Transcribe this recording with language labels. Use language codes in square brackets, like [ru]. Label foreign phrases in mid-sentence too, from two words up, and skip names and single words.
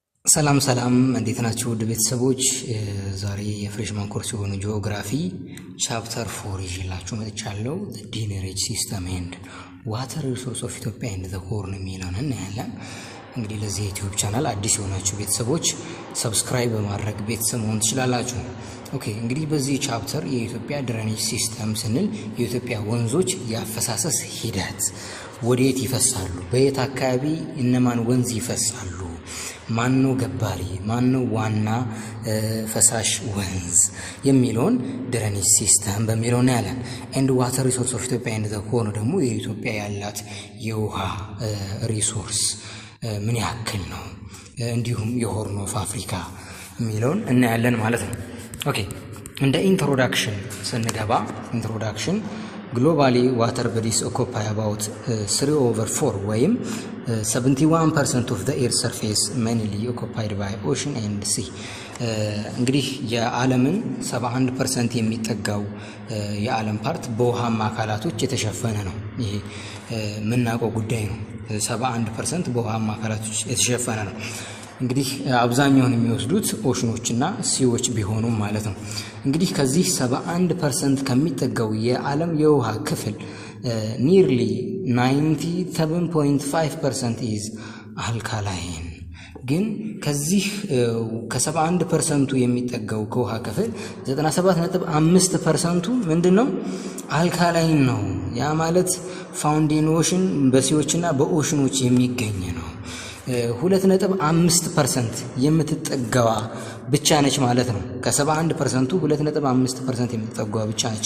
[am] ሰላም እንዴት ናችሁ ውድ ቤተሰቦች? ዛሬ [en] freshman course [am] የሆነ [en] geography chapter [am] 4 ይዤላችሁ መጥቻለሁ። [en] the drainage system and water resource of Ethiopia and the Horn [am] የሚለውን እናያለን። እንግዲህ ለዚህ [en] YouTube channel [am] አዲስ የሆናችሁ ቤተሰቦች ሰብስክራይብ በማድረግ ቤተሰብ መሆን ትችላላችሁ። ኦኬ እንግዲህ በዚህ ቻፕተር የኢትዮጵያ [en] drainage system [am] ስንል የኢትዮጵያ ወንዞች ያፈሳሰስ ሂደት ወዴት ይፈሳሉ፣ በየት አካባቢ እነማን ወንዝ ይፈሳሉ፣ ማንኑ ገባሪ ማንኑ ዋና ፈሳሽ ወንዝ የሚለውን [en] drainage system [am] በሚለው ነው ያለን። [en] and water resource of Ethiopia and the Horn [am] ደግሞ የኢትዮጵያ ያላት የውሃ ሪሶርስ ምን ያክል ነው፣ እንዲሁም የሆርን ኦፍ አፍሪካ የሚለውን እናያለን ማለት ነው። ኦኬ እንደ ኢንትሮዳክሽን ስንገባ ኢንትሮዳክሽን [en] globally water bodies occupy about 3/4 ወይም 71% of the earth surface mainly occupied by ocean and sea። [am] እንግዲህ የዓለምን 71% የሚጠጋው የዓለም ፓርት በውሃማ አካላቶች የተሸፈነ ነው። ይሄ ምናውቀው ጉዳይ ነው። 71% በውሃማ አካላቶች የተሸፈነ ነው። እንግዲህ አብዛኛውን የሚወስዱት ኦሽኖችና ሲዎች ቢሆኑም ማለት ነው። እንግዲህ ከዚህ 71% ከሚጠጋው የዓለም የውሃ ክፍል [en] nearly 97.5% is alkaline። [am] ግን ከዚህ ከ71% የሚጠጋው ከውሃ ክፍል 97.5% ምንድነው? አልካላይን ነው። ያ ማለት [en] found in ocean [am] በሲዎችና በኦሽኖች የሚገኝ ነው። 2.5% የምትጠጋዋ ብቻ ነች ማለት ነው። ከ71% 2.5% የምትጠጋዋ ብቻ ነች